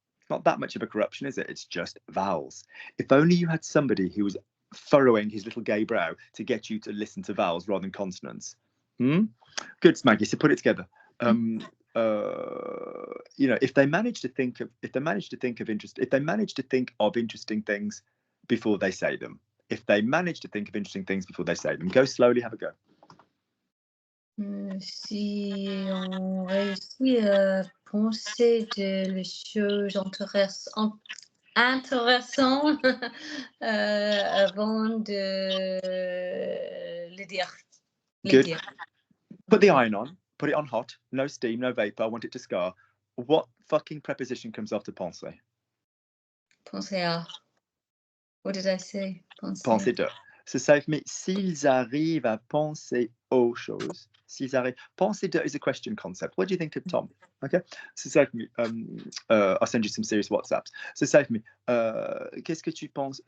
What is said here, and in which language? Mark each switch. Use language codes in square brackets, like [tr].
[en] Not that much of a corruption, is it? It's just vowels. If only you had somebody who was furrowing his little gay brow to get you to listen to vowels rather than consonants. Good, Maggie. So put it together. If they manage to think of interesting things before they say them. If they manage to think of interesting things before they say them, go slowly. Have a go. [fr] Si on réussit à penser de choses intéressantes avant de le dire. [en] Good. Put the iron on. Put it on hot. No steam, no vapor. I want it to scar. What fucking preposition comes after penser? [fr] Penser à. [en] What did I say? [fr] Penser de. [en] So say for me, [fr] s'ils arrivent à penser aux choses. S'ils arrivent. [en] Penser de is a question concept. What do you think of Tom? Okay. So say for me, I'll send you some serious WhatsApps. So say for me, [fr] qu'est-ce que tu penses?